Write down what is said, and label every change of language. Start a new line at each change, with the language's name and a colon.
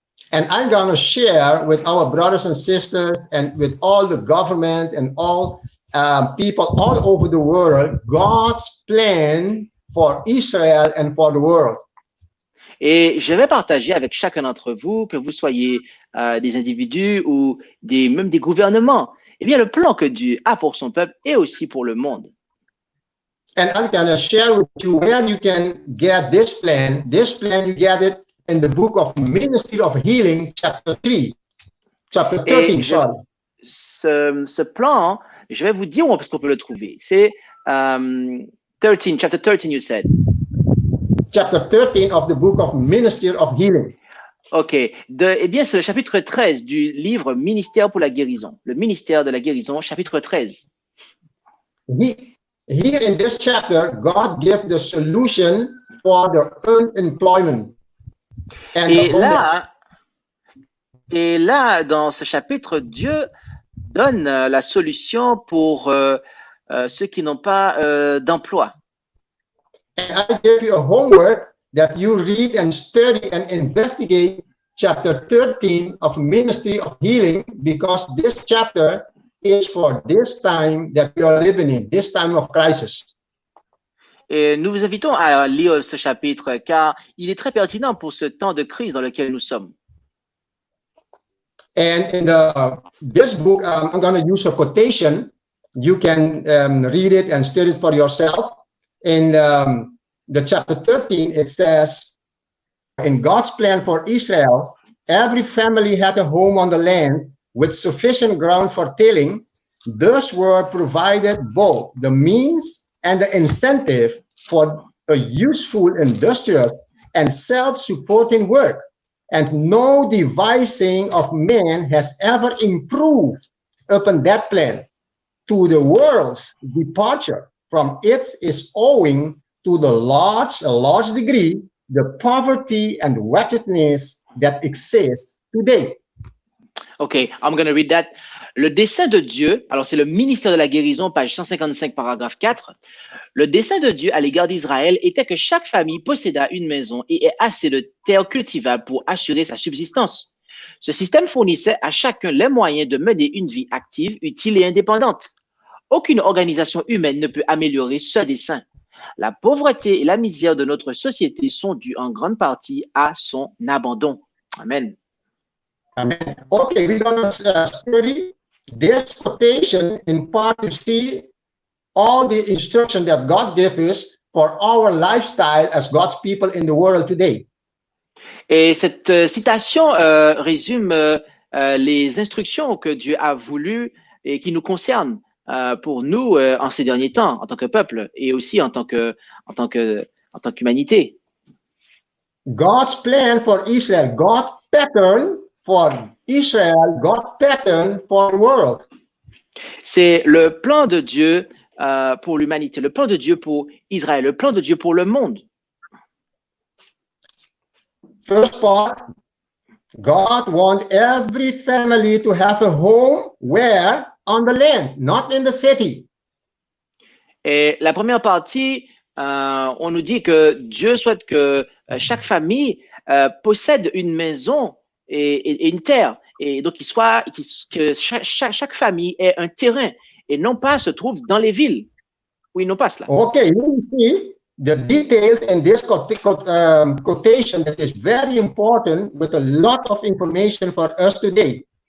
English: And I'm going to share with our brothers and sisters and with all the government and all people all over the world, God's plan for Israel and for the world.
French: Et je vais partager avec chacun d'entre vous, que vous soyez des individus ou même des gouvernements, eh bien, le plan que Dieu a pour son peuple et aussi pour le monde.
English: And I'm going to share with you where you can get this plan. This plan, you get it in the book of Ministry of Healing, chapter 13, sorry.
French: Ce plan, je vais vous dire où est-ce qu'on peut le trouver. C'est
English: chapter 13, you said. Chapter 13 of the book of Ministry of Healing. OK.
French: Eh bien, c'est le chapitre 13 du livre Ministère pour la guérison. Le ministère de la guérison, chapitre 13.
English: here in this chapter, God gives the solution for the unemployment and
French: Et
English: the homeless.
French: là, et là, dans ce chapitre, Dieu donne la solution pour ceux qui n'ont pas d'emploi.
English: And I give you a homework that you read and study and investigate chapter 13 of Ministry of Healing, because this chapter is for this time that we are living in, this time of crisis.
French: Et nous vous invitons à lire ce chapitre car il est très pertinent pour ce temps de crise dans lequel nous sommes.
English: And in this book, I'm going to use a quotation. You can read it and study it for yourself. In the chapter 13, it says, in God's plan for Israel, every family had a home on the land with sufficient ground for tilling. Thus were provided both the means and the incentive for a useful, industrious, and self-supporting work. And no devising of man has ever improved upon that plan. To the world's departure from it is owing to a large degree, the poverty and wretchedness that exists today. Okay, I'm going to read that.
French: Le dessein de Dieu, alors c'est le ministère de la guérison, page 155, paragraphe 4. Le dessein de Dieu à l'égard d'Israël était que chaque famille possédât une maison et ait assez de terre cultivable pour assurer sa subsistance. Ce système fournissait à chacun les moyens de mener une vie active, utile et indépendante. Aucune organisation humaine ne peut améliorer ce dessein. La pauvreté et la misère de notre société sont dues en grande partie à son abandon. Amen. Amen.
English: Okay, we're going to study this quotation in part to see all the instruction that God gives us for our lifestyle as God's people in the world today.
French: Et cette citation résume les instructions que Dieu a voulu et qui nous concernent pour nous en ces derniers temps, en tant que peuple et aussi en tant qu'humanité.
English: God's plan for Israel, God's pattern for Israel, God's pattern for the world.
French: C'est le plan de Dieu pour l'humanité, le plan de Dieu pour Israël, le plan de Dieu pour le monde.
English: First part, God wants every family to have a home where? On the land, not in the city.
French: Et la première partie, on nous dit que Dieu souhaite que chaque famille possède une maison et une terre. Et donc, que chaque famille ait un terrain et non pas se trouve dans les villes où ils n'ont pas cela.
English: Okay, we see the details in this quotation that is very important with a lot of information for us today.